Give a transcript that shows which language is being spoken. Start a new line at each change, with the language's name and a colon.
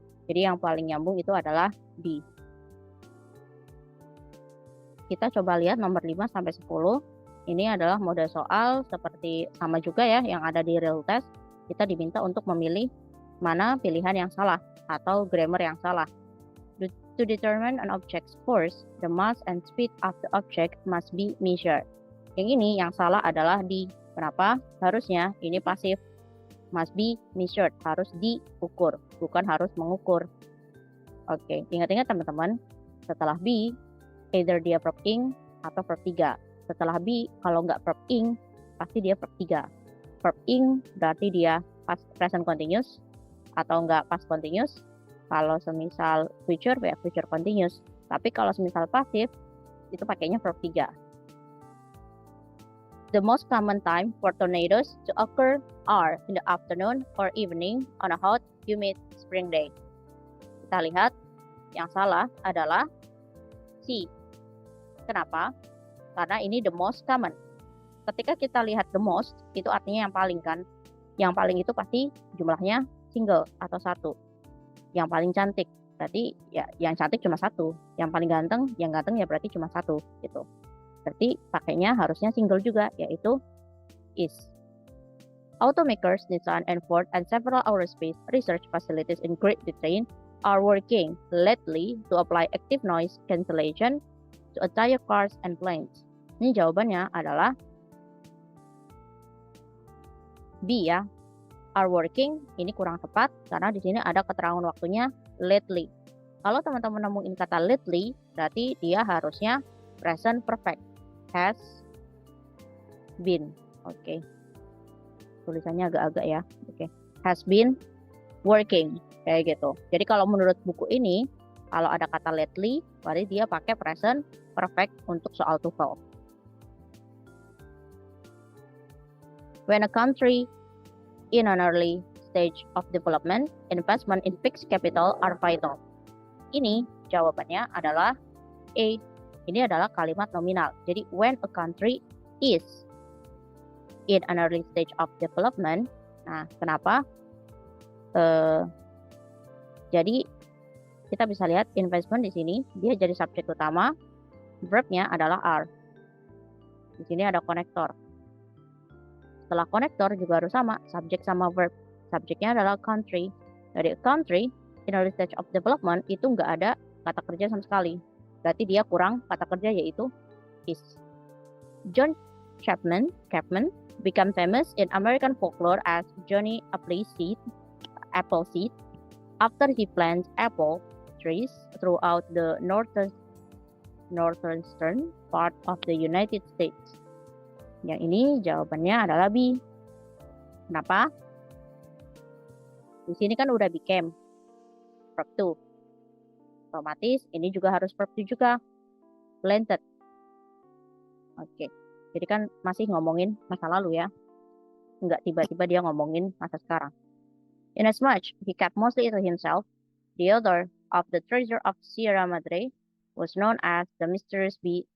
Indonesian: Jadi yang paling nyambung itu adalah B. Kita coba lihat nomor 5 sampai 10. Ini adalah model soal seperti sama juga ya yang ada di real test. Kita diminta untuk memilih mana pilihan yang salah atau grammar yang salah.
English: To determine an object's force, the mass and speed of the object must be measured.
Indonesian: Yang ini yang salah adalah di. Kenapa? Harusnya ini pasif.
English: Must be measured,
Indonesian: harus diukur, bukan harus mengukur. Oke, ingat-ingat teman-teman, setelah be, either dia verb ing atau verb 3. Setelah be, kalau nggak verb ing, pasti dia verb 3. Verb ing berarti dia past present continuous atau nggak past continuous. Kalau semisal future, ya future continuous. Tapi kalau semisal pasif, itu pakainya verb 3.
English: The most common time for tornadoes to occur are in the afternoon or evening on a hot, humid spring day.
Indonesian: Kita lihat, yang salah adalah C. Kenapa? Karena ini the most common. Ketika kita lihat the most, itu artinya yang paling kan. Yang paling itu pasti jumlahnya single atau satu. Yang paling cantik, berarti ya yang cantik cuma satu. Yang paling ganteng, yang ganteng ya berarti cuma satu gitu. Berarti pakainya harusnya single juga, yaitu is.
English: Automakers Nissan and Ford and several aerospace research facilities in Great Britain are working lately to apply active noise cancellation to entire cars and planes.
Indonesian: Ini jawabannya adalah B ya. Are working, ini kurang tepat karena di sini ada keterangan waktunya lately. Kalau teman-teman nemuin kata lately, berarti dia harusnya present perfect. Has been. Oke. Tulisannya agak-agak ya. Oke. Has been working. Kayak gitu. Jadi kalau menurut buku ini, kalau ada kata lately, berarti dia pakai present perfect untuk soal TOEFL.
English: When a country in an early stage of development, investment in fixed capital are vital.
Indonesian: Ini jawabannya adalah A. Ini adalah kalimat nominal.
English: Jadi when a country is in an early stage of development.
Indonesian: Nah, kenapa? Jadi kita bisa lihat investment di sini dia jadi subjek utama, verbnya adalah are. Di sini ada konektor. Setelah konektor juga harus sama, subjek sama verb. Subjeknya adalah country. Jadi country in early stage of development itu nggak ada kata kerja sama sekali. Berarti dia kurang kata kerja yaitu is.
English: John Chapman became famous in American folklore as Johnny Appleseed after he planted apple trees throughout the northeastern part of the United States.
Indonesian: Yang ini jawabannya adalah B. Kenapa? Di sini kan udah became verb to. Otomatis ini juga harus verb to juga. Planted. Oke. Jadi kan masih ngomongin masa lalu ya. Enggak tiba-tiba dia ngomongin masa sekarang.
English: Inasmuch he kept mostly to himself, the author of the Treasure of Sierra Madre was known as the Mysterious B.